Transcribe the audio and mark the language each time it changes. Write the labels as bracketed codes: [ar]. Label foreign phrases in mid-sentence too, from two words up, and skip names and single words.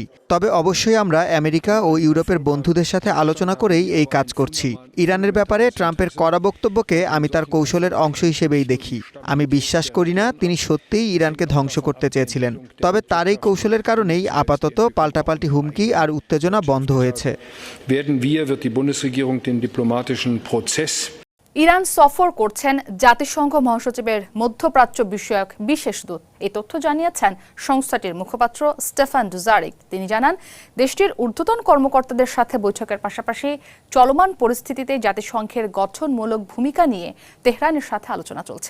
[bn] তবে অবশ্যই আমরা আমেরিকা ও ইউরোপের বন্ধুদের সাথে আলোচনা করেই এই কাজ করছি। ইরানের ব্যাপারে ট্রাম্পের কড়া বক্তব্যকে আমি তার কৌশলের অংশ হিসেবেই দেখি। আমি বিশ্বাস করি না তিনি সত্যিই ইরানকে ধ্বংস করতে চেয়েছিলেন। তবে তার এই কৌশলের কারণেই আপাতত পাল্টাপাল্টি হুমকি আর উত্তেজনা বন্ধ হয়েছে। [de] wird die Bundesregierung den diplomatischen Prozess [bn] ইরান সফর করছেন জাতিসংঘ মহাসচিবের মধ্যপ্রাচ্য বিষয়ক বিশেষ দূত। এই তথ্য জানিয়েছেন সংস্থাটির মুখপাত্র স্টেফান ডুজারিক। তিনি জানান, দেশটির ঊর্ধ্বতন কর্মকর্তাদের সাথে বৈঠকের পাশাপাশি চলমান পরিস্থিতিতে জাতিসংঘের গঠনমূলক ভূমিকা নিয়ে তেহরানের সাথে আলোচনা চলছে।